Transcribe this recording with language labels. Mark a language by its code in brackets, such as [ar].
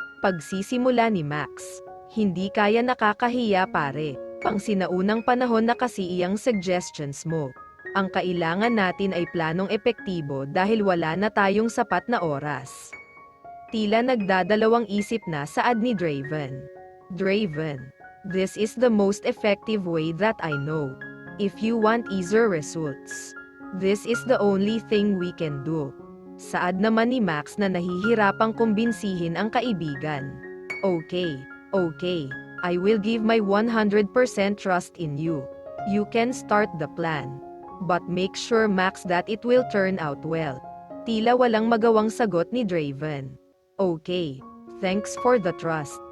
[tl] Pagsisimula ni Max. Hindi kaya nakakahiya pare. Pang sinaunang panahon na kasi iyang suggestions mo. Ang kailangan natin ay planong epektibo dahil wala na tayong sapat na oras. Tila nagdadalawang isip na saad ni Draven. [en] Draven, this is the most effective way that I know. If you want easier results, this is the only thing we can do. [tl] Saad naman ni Max na nahihirapang kumbinsihin ang kaibigan. [en] Okay, I will give my 100% trust in you. You can start the plan. But make sure Max that it will turn out well. [tl] Tila walang magawang sagot ni Draven. [en] Okay, thanks for the trust.